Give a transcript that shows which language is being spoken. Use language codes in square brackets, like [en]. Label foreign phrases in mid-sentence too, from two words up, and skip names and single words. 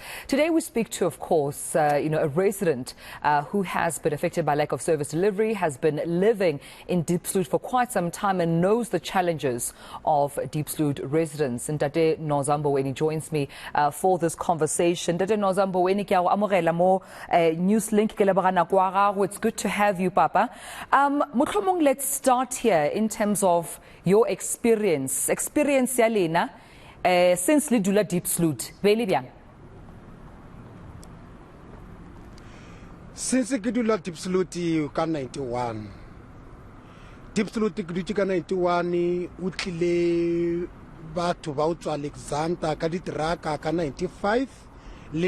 [en] Today we speak to, of course, a resident who has been affected by lack of service delivery, has been living in Diepsloot for quite some time and knows the challenges of Diepsloot residents. And Tate Noza Mboweni joins me for this conversation. [tn] Tate Noza Mboweni, ke a go amogela mo Newslink ke lebogana kwa gago. [en] It's good to have you, Papa. Motlhomong, let's start here in terms of your experience [nso] ya lena since le dula Diepsloot be le bjang? Since ke dula Diepsloot ka 91 Diepsloot ke dutse ka 91 o tlile batho ba utswa Alexandra ka ditraka ka 95 le